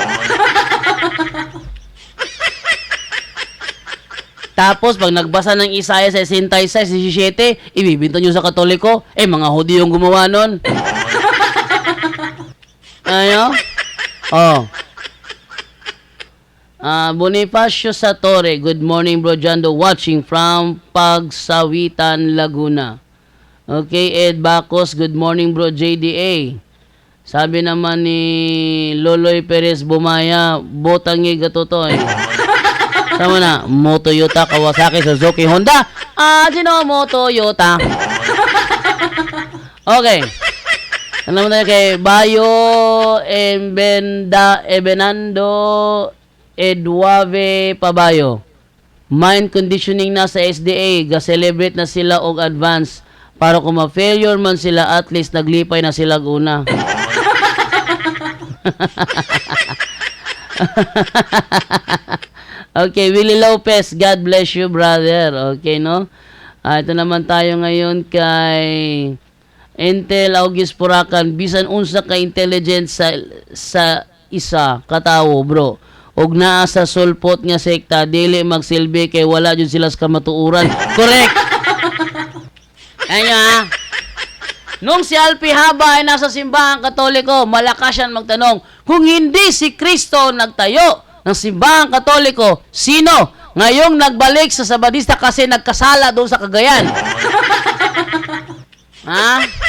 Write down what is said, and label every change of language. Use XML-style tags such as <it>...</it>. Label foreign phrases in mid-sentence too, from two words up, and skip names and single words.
<tl>Tapos, pag nagbasa ng Isaiah 66:17, ibibinta nyo sa Katoliko, mga Hudyo yung gumawa nun. Bonifacio Satore,</tl> <en>good morning bro Jando, watching from Pagsawitan, Laguna. Okay, Ed Bacos, good morning bro JDA.</en> <tl>Sabi naman ni Loloy Perez Bumaya, botangi gatotoy. Sama na, Toyota, Kawasaki, Suzuki, Honda. Sino mo Toyota? Okay. Ano naman tayo kay Bayo Ebenando Eduave Pabayo.</tl> <en>Mind conditioning</en> <ceb>na sa SDA. Ga-celebrate na sila og advance. Para kung ma-failure man sila, at least naglipay na sila una.</ceb> <en>Okay, Willie Lopez, God bless you, brother. Okay, no?</en> <tl>Ito naman tayo ngayon kay Intel August Purakan.</tl> <ceb>Bisan unsa ka intelligence sa isa katawo, bro. Og naa sa sulpot nga sekta, dili magsilbi kay wala jud sila sa kamatuuran. Correct.</ceb> <tl>Ano Nung si Alpi Haba ay nasa simbahan Katoliko, malakas yan magtanong, kung hindi si Kristo nagtayo ng simbahan Katoliko, sino ngayong nagbalik sa Sabadista kasi nagkasala doon sa Cagayan? Ha?</tl>